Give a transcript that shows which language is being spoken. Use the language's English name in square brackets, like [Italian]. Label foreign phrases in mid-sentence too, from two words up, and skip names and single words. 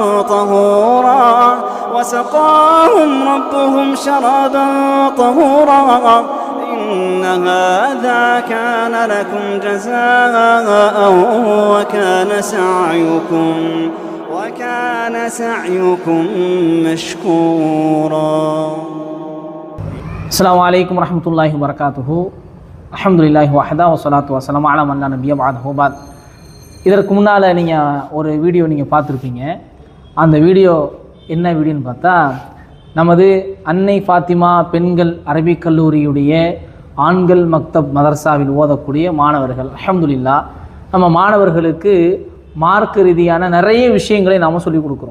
[Arabic] طهورا إن هذا كان لكم جزاء وكان سعيكم مشكورا. السلام عليكم ورحمة الله وبركاته. الحمد لله وحده والصلاة والسلام على من لا نبي بعده بعد. [Tamil] இதற்கு முன்னால் நீங்கள் ஒரு வீடியோ நீங்கள் பார்த்துருப்பீங்க. அந்த வீடியோ என்ன வீடியோன்னு பார்த்தா, நமது அன்னை ஃபாத்திமா பெண்கள் அரபிக் கல்லூரியுடைய ஆண்கள் மக்தப் மதரசாவில் ஓதக்கூடிய மாணவர்கள், அல்ஹம்துலில்லாஹ், நம்ம மாணவர்களுக்கு மார்க்க ரீதியான நிறைய விஷயங்களை நாம் சொல்லிக் கொடுக்குறோம்.